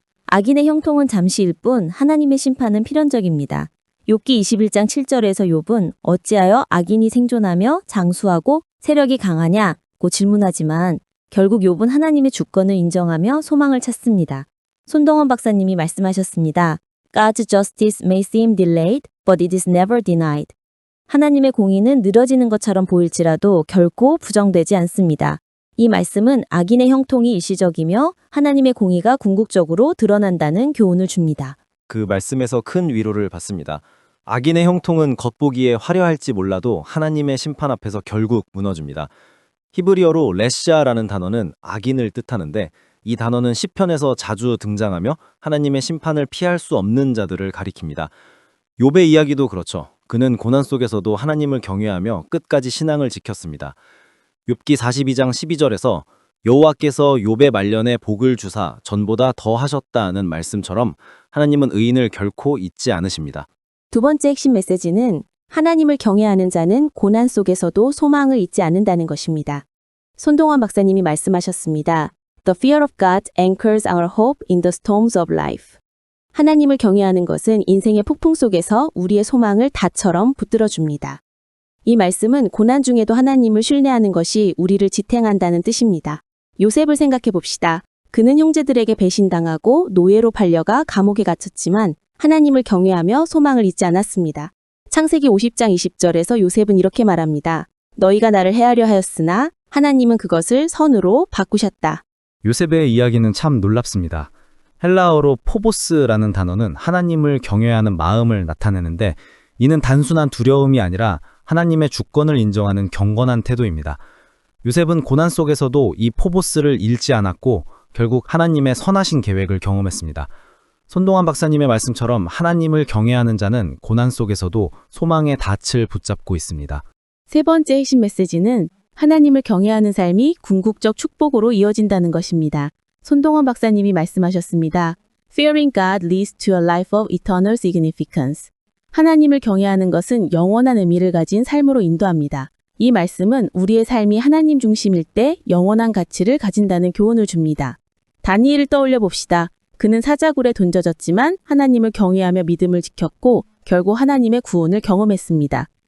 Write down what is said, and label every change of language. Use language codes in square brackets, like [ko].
[ko] 악인의 형통은 잠시일 뿐 하나님의 심판은 필연적입니다. 욥기 21장 7절에서 욥은 어찌하여 악인이 생존하며 장수하고 세력이 강하냐고 질문하지만 결국 욥은 하나님의 주권을 인정하며 소망을 찾습니다. 손동원 박사님이 말씀하셨습니다. [en] God's justice may seem delayed, but it is never denied. [ko] 하나님의 공의는 늘어지는 것처럼 보일지라도 결코 부정되지 않습니다. 이 말씀은 악인의 형통이 일시적이며 하나님의 공의가 궁극적으로 드러난다는 교훈을 줍니다. 그 말씀에서 큰 위로를 받습니다. 악인의 형통은 겉보기에 화려할지 몰라도 하나님의 심판 앞에서 결국 무너집니다. 히브리어로 레시아라는 단어는 악인을 뜻하는데 이 단어는 시편에서 자주 등장하며 하나님의 심판을 피할 수 없는 자들을 가리킵니다. 욥의 이야기도 그렇죠. 그는 고난 속에서도 하나님을 경외하며 끝까지 신앙을 지켰습니다. 욥기 42장 12절에서 여호와께서 욥의 말년에 복을 주사 전보다 더 하셨다는 말씀처럼 하나님은 의인을 결코 잊지 않으십니다. 두 번째 핵심 메시지는 하나님을 경외하는 자는 고난 속에서도 소망을 잊지 않는다는 것입니다. 손동원 박사님이 말씀하셨습니다. [en] The fear of God anchors our hope in the storms of life. [ko] 하나님을 경외하는 것은 인생의 폭풍 속에서 우리의 소망을 닷처럼 붙들어줍니다. 이 말씀은 고난 중에도 하나님을 신뢰하는 것이 우리를 지탱한다는 뜻입니다. 요셉을 생각해 봅시다. 그는 형제들에게 배신당하고 노예로 팔려가 감옥에 갇혔지만 하나님을 경외하며 소망을 잊지 않았습니다. 창세기 50장 20절에서 요셉은 이렇게 말합니다. 너희가 나를 해하려 하였으나 하나님은 그것을 선으로 바꾸셨다. 요셉의 이야기는 참 놀랍습니다. 헬라어로 포보스라는 단어는 하나님을 경외하는 마음을 나타내는데 이는 단순한 두려움이 아니라 하나님의 주권을 인정하는 경건한 태도입니다. 요셉은 고난 속에서도 이 포보스를 잃지 않았고 결국 하나님의 선하신 계획을 경험했습니다. 손동환 박사님의 말씀처럼 하나님을 경외하는 자는 고난 속에서도 소망의 닻을 붙잡고 있습니다. 세 번째 핵심 메시지는 하나님을 경외하는 삶이 궁극적 축복으로 이어진다는 것입니다. 손동원 박사님이 말씀하셨습니다. [en] Fearing God leads to a life of eternal significance. [ko] 하나님을 경외하는 것은 영원한 의미를 가진 삶으로 인도합니다. 이 말씀은 우리의 삶이 하나님 중심일 때 영원한 가치를 가진다는 교훈을 줍니다. 다니엘을 떠올려 봅시다. 그는 사자굴에 던져졌지만 하나님을 경외하며 믿음을 지켰고 결국 하나님의 구원을 경험했습니다.